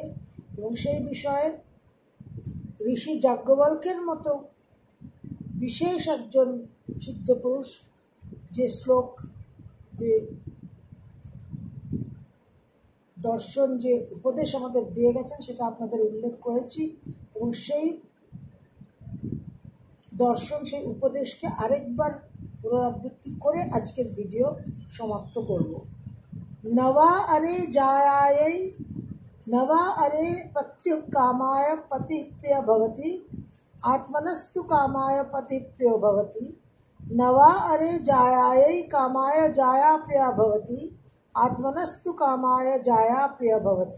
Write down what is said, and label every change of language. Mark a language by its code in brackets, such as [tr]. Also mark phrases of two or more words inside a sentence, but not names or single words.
[bn] এবং সেই বিষয়ে ঋষি যাজ্ঞবল্ক্যের মতো বিশেষ একজন সিদ্ধপুরুষ যে শ্লোক, যে দর্শন, যে উপদেশ আমাদের দিয়ে গেছেন সেটা আপনাদের উল্লেখ করেছি। এবং সেই দর্শন, সেই উপদেশকে আরেকবার পুনরাবৃত্তি করে আজকের ভিডিও সমাপ্ত করব। [sa] नवा अरे जायायै नवा अरे पत्युः कामाय पति प्रिय भवति आत्मनस्तु कामाय पति प्रियो भवति। नवा अरे जायायै कामाय जाया प्रिय भवति आत्मनस्तु कामाय जाया प्रिय भवति।